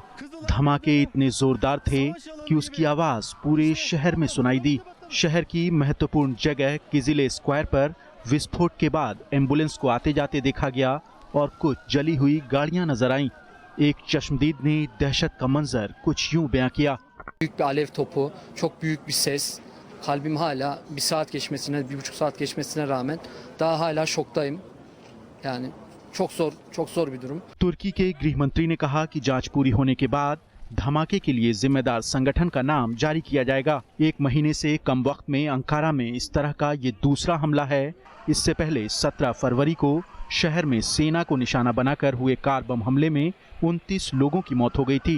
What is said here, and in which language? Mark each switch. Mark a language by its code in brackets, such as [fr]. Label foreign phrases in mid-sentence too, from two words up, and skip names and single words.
[hi] धमाके इतने जोरदार थे कि उसकी आवाज पूरे शहर में सुनाई दी। शहर की महत्वपूर्ण जगह किजिले स्क्वायर पर विस्फोट के बाद एम्बुलेंस को आते जाते देखा गया और कुछ जली हुई गाड़ियां नजर आईं। एक चश्मदीद ने दहशत का मंजर कुछ यूं बयां किया। [tr] Büyük bir alev topu, çok büyük bir ses. Kalbim hala bir saat geçmesine, 1,5 saat geçmesine rağmen daha hala şoktayım. Yani çok zor bir durum. [hi] तुर्की के गृह मंत्री ने कहा कि जांच पूरी होने के बाद धमाके के लिए जिम्मेदार संगठन का नाम जारी किया जाएगा। 1 महीने से कम वक्त में अंकारा में इस तरह का ये दूसरा हमला है। इससे पहले 17 फरवरी को शहर में सेना को निशाना बनाकर हुए कार बम हमले में 29 लोगों की मौत हो गई थी।